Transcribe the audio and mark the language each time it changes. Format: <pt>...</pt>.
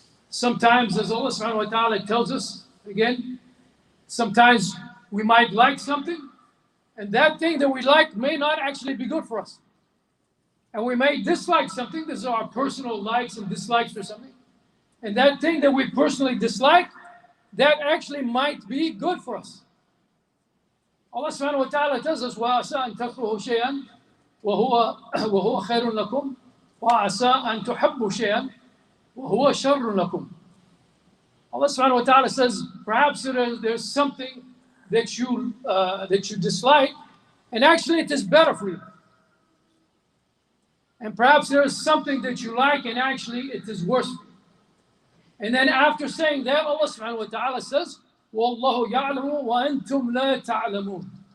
<en>Sometimes, as Allah subhanahu wa ta'ala tells us, again, sometimes we might like something, and that thing that we like may not actually be good for us. And we may dislike something. These are our personal likes and dislikes for something. And that thing that we personally dislike, that actually might be good for us. Allah subhanahu wa ta'ala tells us,</en> <ar>وَعَسَىٰ أَن تَكْرُهُ شَيْئًا وَهُوَ خَيْرٌ لَكُمْ وَعَسَىٰ أَن تُحِبُّوا شَيْئًا وَهُوَ شَرٌ لَكُمْ.</ar> <en>Allah subhanahu wa ta'ala says, perhaps there's something that you dislike, and actually it is better for you. And perhaps there is something that you like, and actually it is worse for you. And then after saying that, Allah subhanahu wa ta'ala says,</en> <ar>وَاللَّهُ يَعْلَمُ وَأَنْتُمْ لَا تَعْلَمُونَ.</ar>